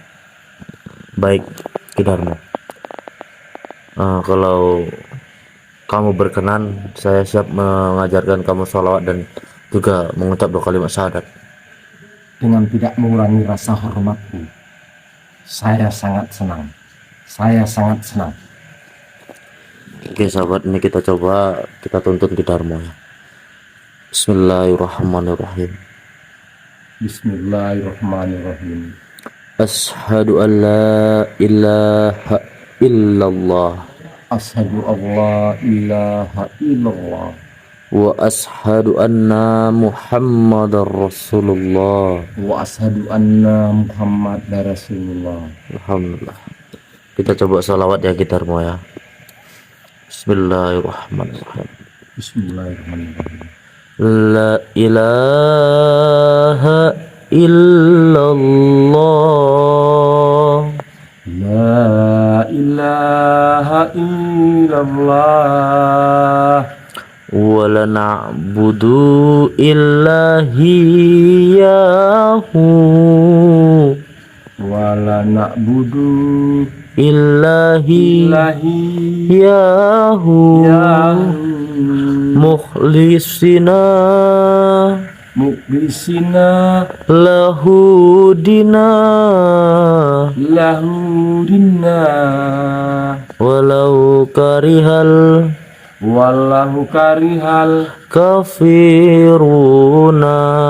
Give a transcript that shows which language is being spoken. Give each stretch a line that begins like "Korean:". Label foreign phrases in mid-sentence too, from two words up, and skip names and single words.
Indonesian: Baik Ki Darmo, kalau kamu berkenan, saya siap mengajarkan kamu sholawat dan juga mengucap 2 kalimat syahadat. Dengan tidak mengurangi rasa hormatku, saya sangat senang. Oke sahabat, ini kita coba kita tuntun Ki Darmo ya.
Arabic: بسم الله الرحمن الرحيم. بسم الله الرحمن الرحيم. أشهد أن لا إله إلا الله. أشهد أن لا إله إلا الله. وأشهد أن محمدا رسول الله. وأشهد أن محمدا رسول الله. الحمد لله.
Indonesian: Kita coba sholawat ya Ki Darmo ya.
Arabic: بسم الله الرحمن الرحيم. بسم الله الرحمن الرحيم. لا إله إلا الله. لا إله إلا الله. ولا نعبد إلا إياه. ولا نعبد إلا إياه. مخلصين له الدين ولو كره الكافرون.